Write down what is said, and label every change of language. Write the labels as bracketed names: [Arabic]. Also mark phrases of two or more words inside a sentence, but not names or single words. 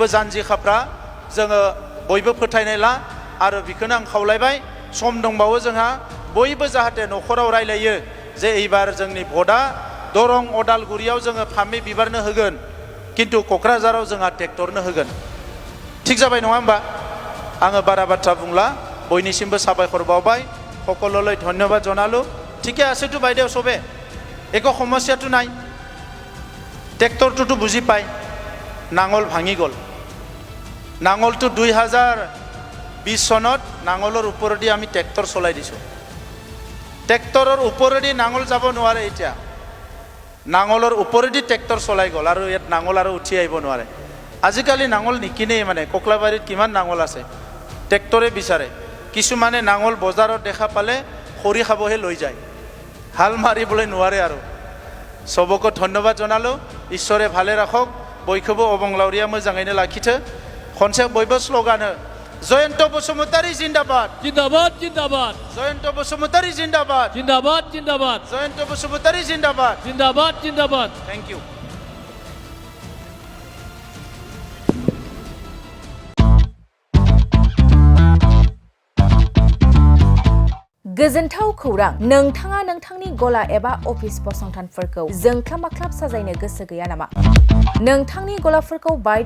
[Bodo] जानजि खाफ्रा जोङो बयबो फोथायनाय ला आरो बेखौनो आं खावलायबाय सम दंबावो जोंहा बयबो जाहाथे न'खराव रायलायो जे एबार जोंनि भटआ दरं अदालगुरियाव जोङो फामे बिबारनो होगोन किन्तु क'क्राझाराव जोंहा ट्रेक्टरनो होगोन ठीक जाबाय नङा होमबा आङो बारा बाथ्रा बुंला बयनिसिमबो साबायखर बावबाय [Assamese] সকললৈ ধন্যবাদ জনালো ঠিকে আছেতো বাইদেউ সবে একো সমস্যাটো নাই ট্ৰেক্টৰটো বুজি পায় নাঙল ভাঙি গ'ল নাঙলটো 2020 চনত নাঙলৰ ওপৰেদি আমি ট্ৰেক্টৰ চলাই দিছো ট্ৰেক্টৰৰ ওপৰেদি নাঙল যাব নোৱাৰে এতিয়া নাঙলৰ ওপৰেদি ট্ৰেক্টৰ চলাই গ'ল আৰু ইয়াত নাঙল আৰু উঠি আহিব নোৱাৰে আজিকালি নাঙল নিকিনেই মানে কোকলাবাৰীত কিমান নাঙল আছে ট্ৰেক্টৰে বিচাৰে কিছুমানে নাঙল বজাৰত দেখা পালে খৰি খাবহে লৈ যায় হাল মাৰিবলৈ নোৱাৰে আৰু সবকে ধন্যবাদ জনালো ঈশ্বৰে ভালে ৰাখক [Bodo] বয়খোবো অবংলাউৰিয়া मोजाङैनो लाखिथो खनसे बयबो स्लोगानो जयन्त बसुमतारी जिंदाबाद [Hindi] जिंदाबाद जिंदाबाद जयन्त बसुमतारी जिंदाबाद जिंदाबाद जिंदाबाद जयन्त बसुमतारी जिंदाबाद जिंदाबाद जिंदाबाद [English] Thank you [Bodo] गोजोनथाव खौरां नोंथाङा नोंथांनि गला एबा अफिस फसंथानफोरखौ जोंख्लाब माख्लाब साजायनो गोसो गैया नामा नोंथांनि गलाफोरखौ बायदि